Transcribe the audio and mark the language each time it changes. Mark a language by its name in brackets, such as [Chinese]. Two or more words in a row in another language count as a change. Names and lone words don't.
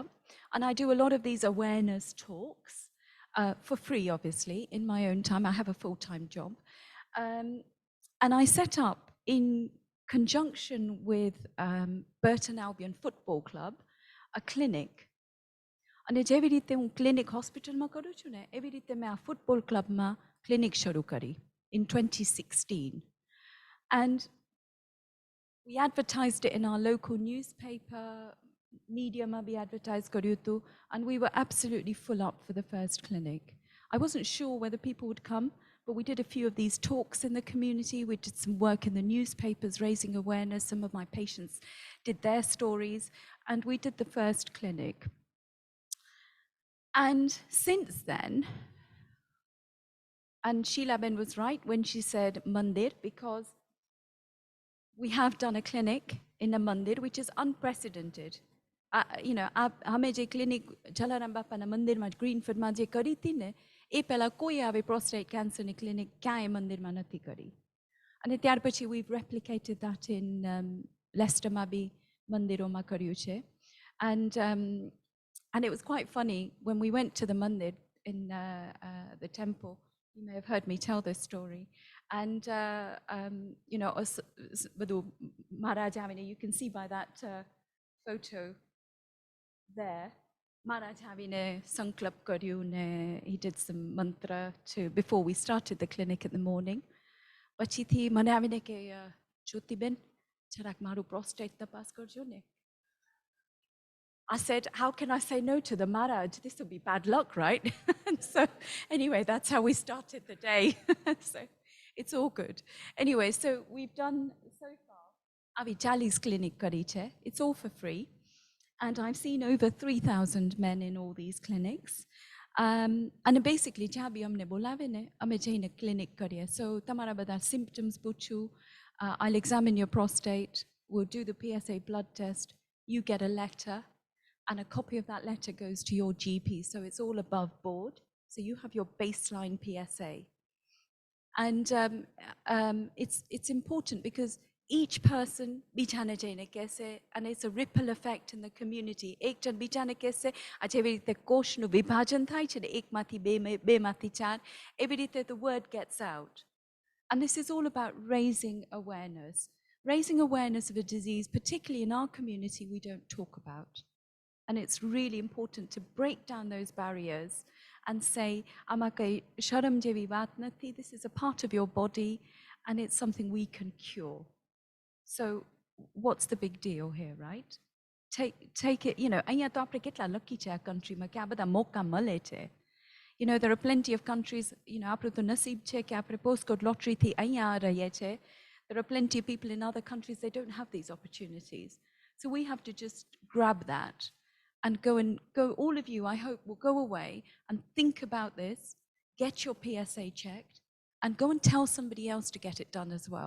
[English] And I do a lot of these awareness talks for free, obviously, in my own time. I have a full-time job. And I set up in conjunction with Burton Albion Football Club a clinic. [Gujarati] અને જેવી રીતે હું ક્લિનિક હોસ્પિટલમાં કરું છું ને, એવી રીતે મેં આ ફૂટબોલ ક્લબમાં ક્લિનિક શરૂ કરી [English] in 2016. And we advertised it in our local newspaper, [Gujarati] mediaમાં બી advertise કર્યું હતું, [English] and we were absolutely full up for the first clinic. I wasn't sure whether people would come, but we did a few of these talks in the community. We did some work in the newspapers raising awareness. Some of my patients did their stories, and we did the first clinic. And since then, And Sheila Ben was right when she said mandir, because we have done a clinic in a mandir, which is unprecedented. You know, [Gujarati] અમે જે clinic જલારામ બાપાના મંદિરમાં ગ્રીનફિલ્ડમાં જે કરી હતી ને, એ પહેલા કોઈ આવે [English] prostate cancer [Gujarati] ની clinic ક્યાંય મંદિરમાં નથી કરી. અને ત્યાર પછી [English] we've replicated that in [Gujarati] Leicesterમાં બી મંદિરોમાં કર્યું છે. [English] And it was quite funny when we went to the mandir in the temple. You may have heard me tell this story. And, you know, Maharaj, you can see by that photo there, Maharaj [Gujarati] આવીને સંકલ્પ કર્યુંને, [English] he did some mantra before we started the clinic in the morning. [Gujarati] પછી થી મને આવીને કે જ્યોતિબેન જરાક મારું prostate તપાસ કરજો ને. [English] I said, how can I say no to the Maharaj? This will be bad luck, right? So anyway, that's how we started the day. So it's all good. Anyway, so we've done so far, [Gujarati] આવી 40 clinic કરી છે. [English] It's all for free. And I've seen over 3,000 men in all these clinics. And basically, [Gujarati] જાબી અમને બોલાવે ને, અમે જઈને clinic કરીએ. So તમારા બધા symptoms પૂછું. [English] I'll examine your prostate. We'll do the PSA blood test. You get a letter. And a copy of that letter goes to your GP. So it's all above board. So you have your baseline PSA. And it's important because each person [Gujarati] બીજાને જઈને કહેશે, [English] and it's a ripple effect in the community. [Gujarati] એક જણ બીજાને કહેશે, આ જેવી રીતે કોષનું વિભાજન થાય છે ને, એકમાંથી બેમાંથી ચાર, એવી રીતે [English] the word gets out. And this is all about raising awareness. Raising awareness of a disease, particularly in our community, we don't talk about. And it's really important to break down those barriers and say, [Gujarati] અમને શરમ જેવી વાત નથી, [English] this is a part of your body and it's something we can cure. So what's the big deal here, right? Take it, you know, [Gujarati] અહીંયા તો આપણે કેટલા lucky છે આ countryમાં કે આ બધા મોકા મળે છે. [English] You know, there are plenty of countries, you know, [Gujarati] આપણું તો નસીબ છે કે આપણે [English] postcode lottery [Gujarati] થી અહીંયા રહીએ છે. [English] There are plenty of people in other countries, they don't have these opportunities. So we have to just grab that and go, all of you, I hope, will go away and think about this, get your PSA checked, and go and tell somebody else to get it done as well.